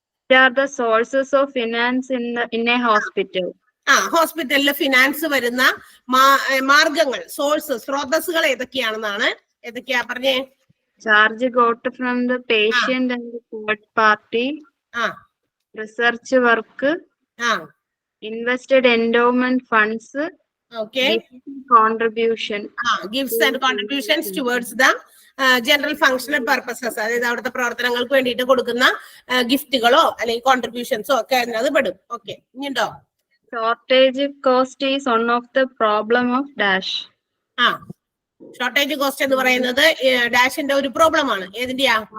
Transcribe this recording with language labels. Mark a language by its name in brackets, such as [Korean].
[English] are the sources of finance in a hospital. [Malayalam] ഹോസ്പിറ്റലിൽ finance വരുന്ന മാർഗങ്ങൾ, സോഴ്സസ്, സ്രോതസ്സുകൾ ഏതൊക്കെയാണെന്നാണ്. ഏതൊക്കെയാ പറഞ്ഞേ? [English] Charge got from the patient and the third party. Research work. Invested endowment funds. Okay. Contribution. Gifts and contributions towards the general functional purposes, [Malayalam] അതായത് അവിടുത്തെ പ്രവർത്തനങ്ങൾക്ക് വേണ്ടിയിട്ട് കൊടുക്കുന്ന ഗിഫ്റ്റുകളോ അല്ലെങ്കിൽ കോൺട്രിബ്യൂഷൻസോ ഒക്കെ അതിനകത്ത് പെടും. Okay, ഇനിയുണ്ടോ? [English] Shortage cost is one of the problem of dash. [Malayalam] Shortage cost എന്ന് പറയുന്നത് ഡാഷിന്റെ ഒരു പ്രോബ്ലം ആണ്. ഏതിന്റെയാ?